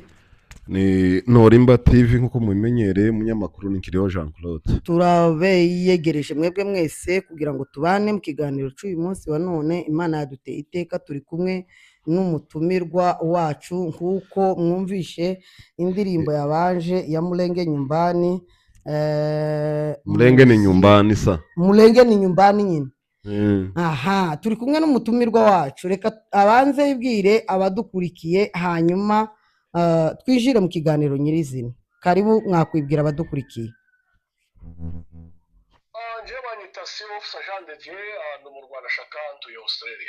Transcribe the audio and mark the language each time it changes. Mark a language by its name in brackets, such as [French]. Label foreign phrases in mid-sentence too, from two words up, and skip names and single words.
[Kinyarwanda] Ni Norimba TV nkuko mubimenyereye, umunyamakuru ni Kiriho Jean Claude. Turabeyegereje mwebwe mwese kugira ngo tubane mu kiganiro cy'uyu munsi wa none. Imana yaduteye iteka, turi kumwe n'umutumirwa wacu nkuko mwumvishe indirimbo yabanje ya Mulenge nyumbani. Mulenge ni nyumbani sa. Mulenge ni nyumbani nyine. Aha, turi kumwe n'umutumirwa wacu. Reka abanze yibwire abadukurikiye, hanyuma twinjire mu kiganiro nyirizina. karibu mwakwibwira abadukurikiye. Njyewe banyita [English] CEO Officer [Kinyarwanda] Jean de Dieu ndi mu Rwanashaka ntuye Australia.